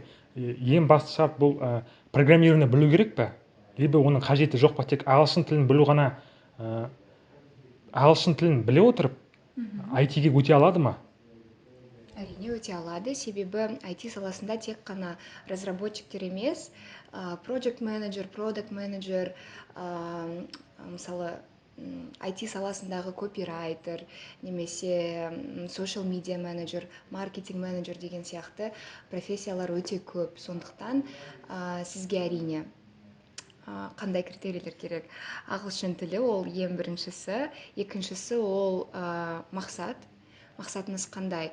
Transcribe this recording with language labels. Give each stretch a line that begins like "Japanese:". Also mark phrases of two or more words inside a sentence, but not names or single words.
Kazakh: Ең басты шарт бұл программирование білу керек пе? Либо оның қажеті жоқ па? Тек ағылшын тілін білу ғана, ағылшын тілін біле отырып IT-ге өте алады ма? Әрине өте алады, себебі IT саласында тек қана разработчиктер емес,
English: project manager, product manager,
Kazakh: мысалы IT саласындағы копирайтер, немесе
English: social media
Kazakh: менеджер, маркетинг менеджер деген сияқты профессиялар өте көп. Сондықтан сізге әрине қандай критерийлер керек? Ағылшын тілі ол ең біріншісі, екіншісі ол мақсатыңыз қандай?